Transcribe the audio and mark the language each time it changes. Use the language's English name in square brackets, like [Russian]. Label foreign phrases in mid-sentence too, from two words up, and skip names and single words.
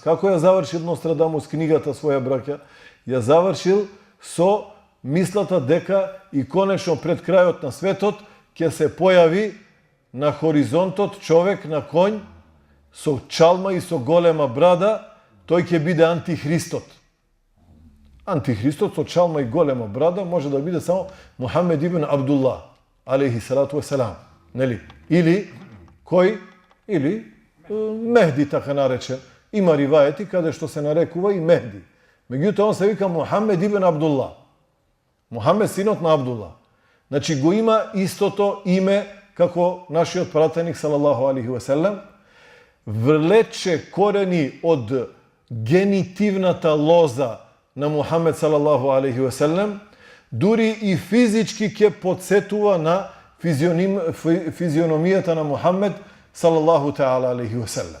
[Macedonian] Како ја завршил Нострадамус книгата своја, браќа? Ја завршил со мислата дека и конечно пред крајот на светот ќе се појави на хоризонтот човек на конј со чалма и со голема брада, тој ќе биде антихристот. Антихристот со чалма и голема брада може да биде само Мухамед ибн Абдулlah, [Arabic] عليه الصلاة والسلام. [Macedonian] Нели? Или кој? Или Мехди, така наречен. Има ривајети каде што се нарекува и Мехди. Меѓутоа он се вика Мухамед ибн Абдулlah. Мухамед синот на Абдулlah. Значи го има истото име како нашиот пратеник [Arabic] صلى الله عليه وسلم, [Macedonian] влече корени од генитивната лоза на Мухамед [Arabic] صلى الله عليه وسلم, [Macedonian] дури и физички ќе подсетува на физиономијата на Мухамед [Arabic] صلى الله تعالى عليه وسلم.